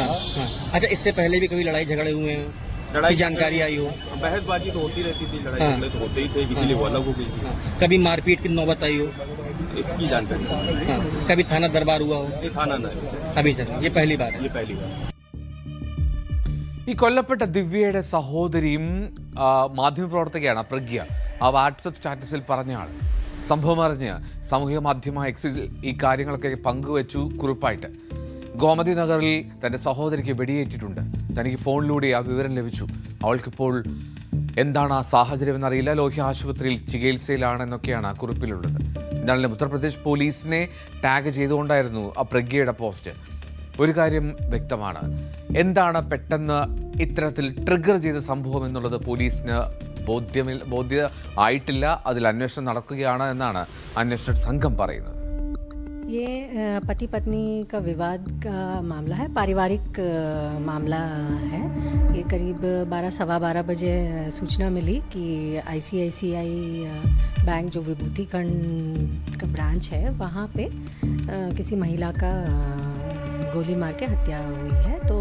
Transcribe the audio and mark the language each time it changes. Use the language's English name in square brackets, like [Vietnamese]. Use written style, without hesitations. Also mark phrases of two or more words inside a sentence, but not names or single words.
[Hindi] हाँ। अच्छा, इससे पहले भी कभी लड़ाई झगड़े हुए हैं? लड़ाई की जानकारी आई हो? बहसबाजी तो होती रहती थी, लड़ाई हाँ। झगड़े तो होते ही थे, इसीलिए वो अलग हो गई थी। कभी मारपीट की नौबत आई हो? इसकी जानकारी नहीं। हाँ। कभी थाना दरबार हुआ हो? ये थाना नहीं, अभी तक ये पहली बार है? ये पहली बार। [Malayalam] ഈ കൊല്ലപ്പെട്ട ദിവ്യയുടെ സഹോദരിയും മാധ്യമപ്രവർത്തകയാണ് പ്രഗ്യ. ആ വാട്സപ്പ് സ്റ്റാറ്റസിൽ പറഞ്ഞ ആൾ സംഭവം അറിഞ്ഞ് സാമൂഹിക മാധ്യമ എക്സിൽ ഈ കാര്യങ്ങളൊക്കെ പങ്കുവച്ചു കുറിപ്പായിട്ട്. ഗോമതി നഗറിൽ തൻ്റെ സഹോദരിക്ക് വെടിയേറ്റിട്ടുണ്ട്. തനിക്ക് ഫോണിലൂടെ ആ വിവരം ലഭിച്ചു. അവൾക്കിപ്പോൾ എന്താണ് ആ സാഹചര്യം എന്നറിയില്ല. ലോഹ്യ ആശുപത്രിയിൽ ചികിത്സയിലാണെന്നൊക്കെയാണ് ആ കുറിപ്പിലുള്ളത്. എന്നാലും ഉത്തർപ്രദേശ് പോലീസിനെ ടാഗ് ചെയ്തുകൊണ്ടായിരുന്നു ആ പ്രഗ്യയുടെ പോസ്റ്റ്. ഒരു കാര്യം വ്യക്തമാണ്, എന്താണ് പെട്ടെന്ന് ഇത്തരത്തിൽ ട്രിഗർ ചെയ്ത സംഭവം എന്നുള്ളത് പോലീസിന് ബോധ്യ ആയിട്ടില്ല. അതിൽ അന്വേഷണം നടക്കുകയാണ് എന്നാണ് അന്വേഷണ സംഘം പറയുന്നത്. [Hindi] ये पति पत्नी का विवाद का मामला है, पारिवारिक मामला है। ये करीब 12-12:15 बजे सूचना मिली कि ICICI बैंक जो विभूति खंड का ब्रांच है वहाँ पे किसी महिला का गोली मार के हत्या हुई है।